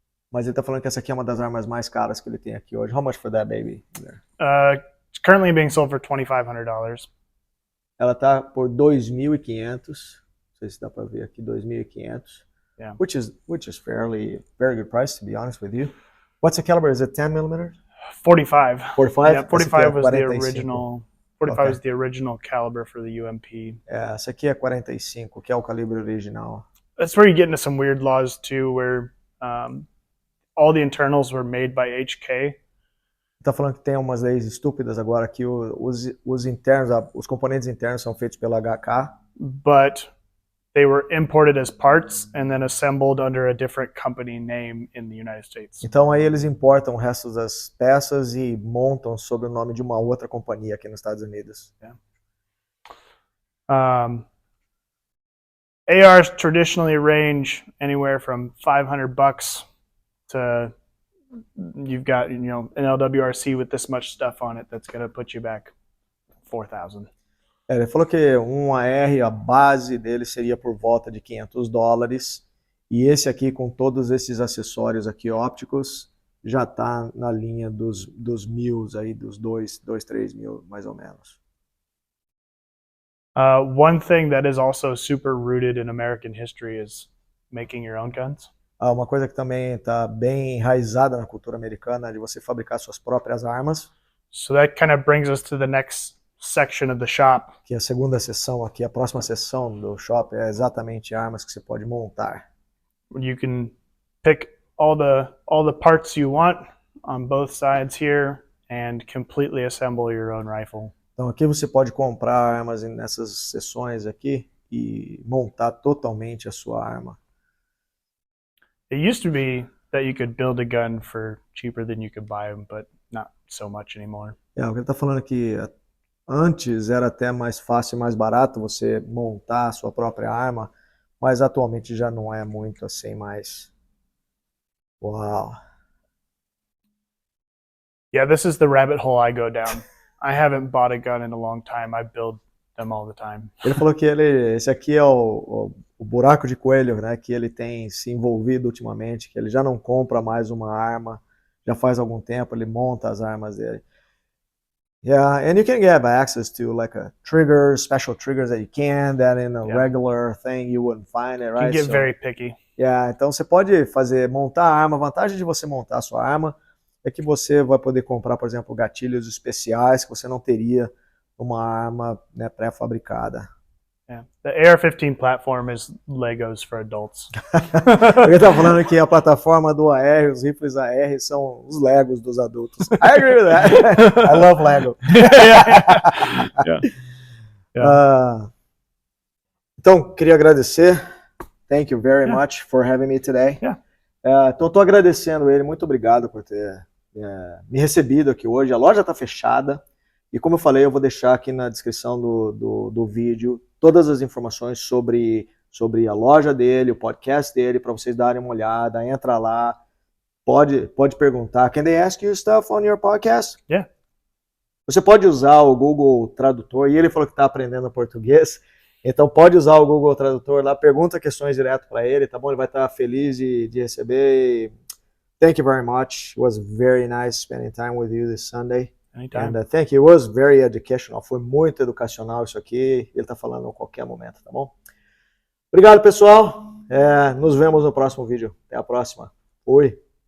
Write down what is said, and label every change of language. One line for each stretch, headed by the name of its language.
Portuguese: mas ele tá falando que essa aqui é uma das armas mais caras que ele tem aqui hoje.
English: How much for that baby? It's currently being sold for $2,500.
Portuguese: Ela tá por $2.500. Não sei se dá para ver aqui, $2.500.
English: Yeah. Which is very good price, to be honest with you. What's the caliber? Is it 10 millimeters? 45. 45? Yeah, 45 was the 45. original. 45 was the original caliber for the UMP.
Portuguese: Essa aqui é 45, que é o calibre original.
English: That's where you get into some weird laws too, where all the internals were made by HK.
Portuguese: Tá falando que tem umas leis estúpidas agora que os internos, os componentes internos são feitos pela HK.
English: But they were imported as parts and then assembled under a different company name in the United States.
Portuguese: Então aí eles importam o resto das peças e montam sob o nome de uma outra companhia aqui nos Estados Unidos.
English: Yeah. ARs traditionally range anywhere from $500 to you've got an LWRC with this much stuff on it that's going to put you back 4,000.
Portuguese: Ele falou que um AR, a base dele seria por volta de $500, e esse aqui com todos esses acessórios aqui ópticos já está na linha dos mil, aí dos 3 mil mais ou menos.
English: One thing that is also super rooted in American history is making your own guns.
Portuguese: Uma coisa que também está bem enraizada na cultura americana é de você fabricar suas próprias armas.
English: So that kind of brings us to the next section of the shop.
Portuguese: Que a segunda seção aqui, a próxima seção do shop é exatamente armas que você pode montar.
English: You can pick all the parts you want on both sides here and completely assemble your own rifle.
Portuguese: Então aqui você pode comprar armas nessas seções aqui e montar totalmente a sua arma.
English: It used to be that you could build a gun for cheaper than you could buy them, but not so much anymore.
Portuguese: O que ele está falando aqui, antes era até mais fácil e mais barato você montar a sua própria arma, mas atualmente já não é muito assim mais. Uau.
English: Yeah, this is the rabbit hole I go down. I haven't bought a gun in a long time. I build them all the time.
Portuguese: Ele falou que esse aqui é o buraco de coelho, né, que ele tem se envolvido ultimamente, que ele já não compra mais uma arma, já faz algum tempo, ele monta as armas dele.
English: Yeah, and you can get access to like a trigger, special triggers that you can, that in a regular thing you wouldn't find it, right? You get very picky.
Portuguese: Yeah, então você pode montar a arma. A vantagem de você montar a sua arma é que você vai poder comprar, por exemplo, gatilhos especiais que você não teria numa arma, né, pré-fabricada.
English: Yeah. The AR-15 platform is Legos for adults.
Portuguese: Ele tá falando que a plataforma do AR, os rifles AR são os Legos dos adultos.
English: I agree with that. I love Lego. Yeah.
Portuguese: Então, queria agradecer.
English: Thank you very much for having me today.
Portuguese: Então, estou agradecendo ele. Muito obrigado por ter me recebido aqui hoje. A loja está fechada. E como eu falei, eu vou deixar aqui na descrição do vídeo todas as informações sobre a loja dele, o podcast dele, para vocês darem uma olhada. Entra lá, pode perguntar.
English: Can they ask you stuff on your podcast? Yeah.
Portuguese: Você pode usar o Google Tradutor, e ele falou que está aprendendo português, então pode usar o Google Tradutor lá, pergunta questões direto para ele, tá bom? Ele vai estar feliz de receber.
English: Thank you very much. It was very nice spending time with you this Sunday. Anytime. And thank you. It was very educational.
Portuguese: Foi muito educacional isso aqui. Ele está falando a qualquer momento, tá bom? Obrigado, pessoal. Nos vemos no próximo vídeo. Até a próxima. Fui.